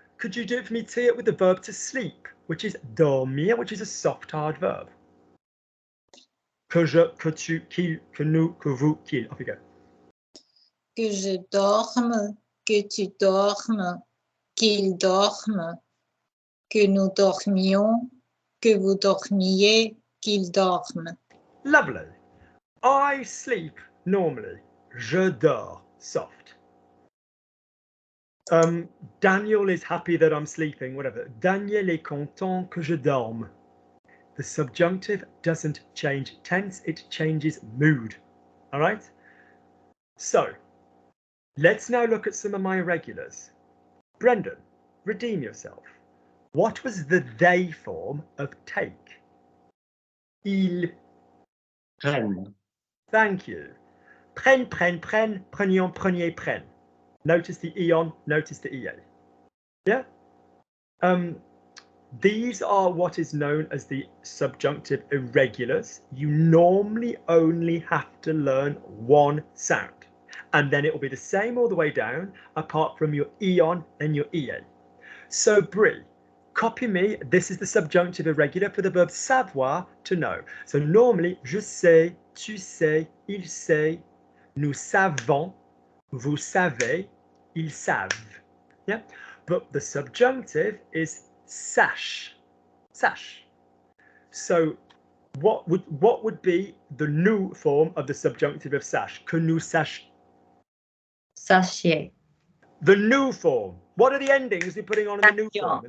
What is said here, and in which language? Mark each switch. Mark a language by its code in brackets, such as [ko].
[en] Could you do it for me, Tia, with the verb to sleep, which is dormir, which is a soft, hard verb. [fr] Que je, que tu, qu'il, que nous, que vous, qu'il. [en] Off you go. [fr] Que je dorme, que tu dormes, qu'il dorme, que nous dormions, que vous dormiez, qu'il dorme. [en] Lovely. I sleep normally. [fr] Je dors, [en] soft. Daniel is happy that I'm sleeping, whatever. [fr] Daniel est content que je dorme. [en] The subjunctive doesn't change tense, it changes mood. All right? So, let's now look at some of my irregulars. Brendan, redeem yourself. What was the they form of take? [fr] Il. Prenne. [en] Thank you. [fr] Prenne, prenne, prenne, prenions, preniez, prenne. [en] Notice the eon, notice the ea. Yeah? These are what is known as the subjunctive irregulars. You normally only have to learn one sound. And then it will be the same all the way down, apart from your eon and your ea. So, Brie, copy me. This is the subjunctive irregular for the verb savoir, to know. So normally, [fr] je sais, tu sais, il sait, nous savons, vous savez, ils savent. [en] Yeah? But the subjunctive is sache. Sache. So what would be the nous form of the subjunctive of sache? [fr] Que nous sache. Sachez. [en] The nous form. What are the endings we're putting on in the nous form?